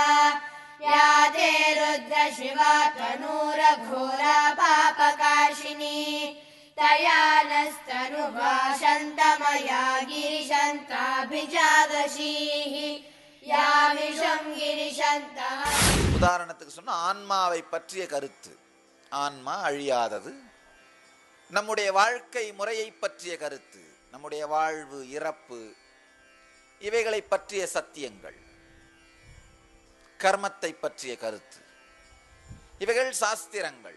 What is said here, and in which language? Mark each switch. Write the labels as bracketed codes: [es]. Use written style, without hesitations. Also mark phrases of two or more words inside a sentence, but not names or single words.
[sa] या ते रुद्र शिवा तनूरघोरा पापकाशिनी। तया नस्तनुभाषन्तमया गिरिशन्ताभिजादशीः। यामिषं गिरिशन्तः. [ta] உதாரணத்துக்கு சொன்னா ஆன்மாவை பற்றிய கருத்து. ஆன்மா அழியாதது. நம்முடைய வாழ்க்கை முறையை பற்றிய கருத்து, நம்முடைய வாழ்வு, இறப்பு, இவைகளை பற்றிய சத்தியங்கள், கர்மத்தை பற்றிய கருத்து, இவைகள் சாஸ்திரங்கள்.